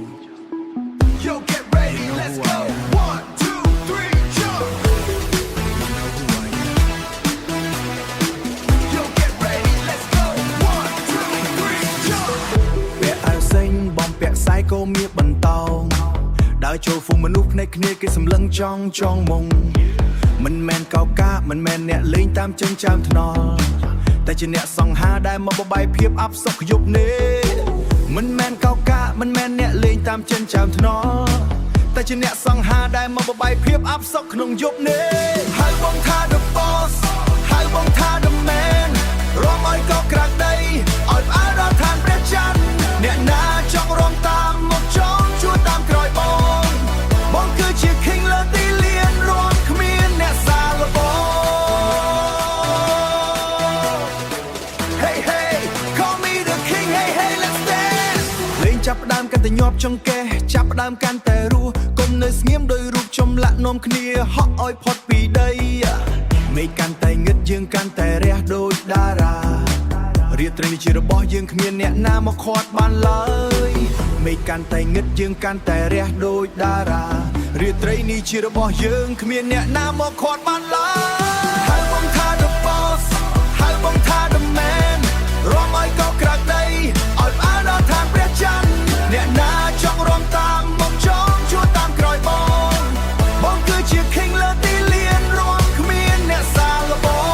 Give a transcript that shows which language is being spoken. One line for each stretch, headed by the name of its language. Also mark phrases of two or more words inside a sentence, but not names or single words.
English: Yo, get ready, let's go. 1, 2, 3, jump. Yo, get ready, let's go. 1, 2, 3, jump.
Khmer: ពាក់អាវសេងបំពាក់ខ្សែក៏មានបន្តោងដើរចូលហ្វូងមនុស្សភ្នែកគ្នាគេសម្លឹងចង់មុងមិនមែនកោកាមិនមែនអ្នកលេង តាមចិញ្ចើមថ្នល់តែជាអ្នកសង្ហាដែលមកបបាយភាពអាប់សុខយប់នេះមិនមែនកោកាមិនមែនអ្នកលេងតាមចិញ្ចើមថ្នល់តែជាអ្នកសង្ហាដែលមកបបាយភាពអាប់សុខក្នុងយប់នេះហើយបងថា
English: The Boss
Khmer: ហើយបងថា
English: The Man
Khmer: រំឲ្យកោក្រាក់ដីឲ្យផ្អើលដល់ឋានព្រះច័ន្ទអ្នកណាចង់រំតាមមកចង់ជួតាមក្រោយបងគឺជា King លើទីលានរំគ្មានអ្នកសាឡបង
English: Hey hey call me the king hey hey let's dance
Khmer: លេងចាប់ផ្ដើមកាន់តែញាប់ចង្កេះចាប់ផ្ដើមកាន់តែរស់កុំនៅស្ងៀមដោយរូបចម្លាក់នាំគ្នាហក់ឲ្យផុតពីដីមេ ឃកាន់តែងឹតយើងកាន់តែរះដូចតារារាត្រីនេះជារបស់យើងគ្មានអ្នកណាមកខាត់បានឡើយមេឃកាន់តែងឹត យើងកាន់តែរះដូចតារារាត្រីនេះជារបស់យើងគ្មានអ្នកណាមកខាត់បានឡើ យហើយបងថា
English: The Boss
Khmer: ហើយបងថា
English: The Man
Khmer: រំឲ្យកោក្រាក់ ដីឲ្យផ្អើលដល់ឋានព្រះច័ន្ទអ្នកណាចង់រំតាមមកចង់ជួតាមក្រោយបងគឺជា King លើទីលានរំគ្មានអ្នកសាឡបង